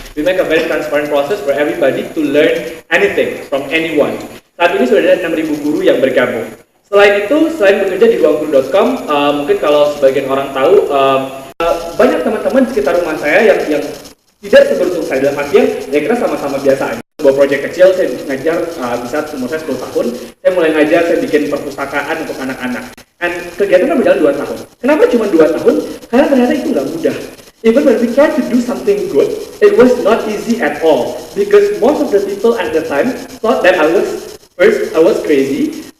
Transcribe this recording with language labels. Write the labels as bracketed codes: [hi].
[en] We make a very transparent process for everybody to learn anything from anyone. [id] Saat ini sudah ada 6.000 guru yang bergabung. Selain itu, selain bekerja di ruangguru.com, mungkin kalau sebagian orang tahu, banyak teman-teman di sekitar rumah saya yang tidak seberuntung saya, dalam artian ya kita sama-sama biasa aja. Sebuah proyek kecil, saya ngajar, bisa umur saya 10 tahun, saya mulai ngajar, saya bikin perpustakaan untuk anak-anak. Dan kegiatannya berjalan 2 tahun. Kenapa cuma 2 tahun? Karena ternyata itu nggak mudah. [en] Even when we try to do something good, it was not easy at all. Because most of the people at the time thought that I was crazy.